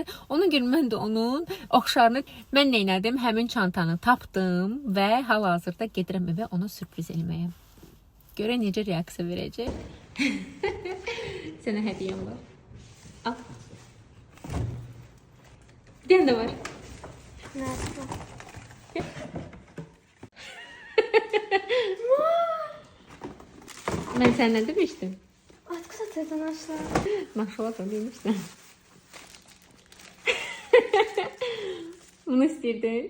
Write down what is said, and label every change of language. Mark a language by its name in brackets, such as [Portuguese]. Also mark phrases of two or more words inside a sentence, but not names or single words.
[Azerbaijani] Ona görə mən də onun oxşarını mən nə etdim? Həmin çantanı tapdım və hal-hazırda gedirəm evə ona sürpriz eləməyə. Görə necə reaksiya verəcək? Sənə hədiyyəm var. Al. Bir dənə də var. [Turkish] Ben senden demiştim. Atkı satıyordun aşağı. Maşallah demiştim. Bunu istirdin.